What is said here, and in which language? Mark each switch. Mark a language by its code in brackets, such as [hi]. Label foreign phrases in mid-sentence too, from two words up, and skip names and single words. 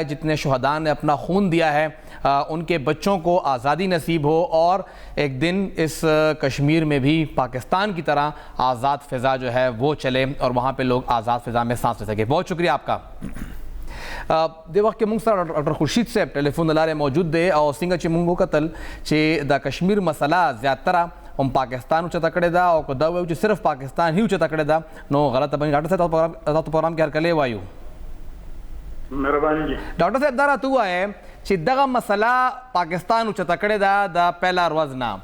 [ur] جتنے شہداء نے اپنا خون دیا ہے ان کے بچوں کو آزادی نصیب ہو, اور ایک دن اس کشمیر میں بھی پاکستان کی طرح آزاد فضا جو ہے وہ چلے اور وہاں پہ لوگ آزاد فضا میں سانس لے سکے. بہت شکریہ آپ کا. [ps] دے وقت مونږ سره ډاکټر خورشید صاحب ټلیفون لارې موجود دی, او څنګه چې مونږ وکتل چې د کشمیر مسله زیاتره هم پاکستان اوچته کړې ده, او که دا وایو چې صرف پاکستان هی اوچته کړې ده نو غلطه بني. ډاکټر صاحب تاسو پروګرام کې هرکلی وایو. مهرباني جی. ډاکټر صاحب دا راته ووایه چې دغه مسله پاکستان اوچته کړې ده د پیله ورځ نه.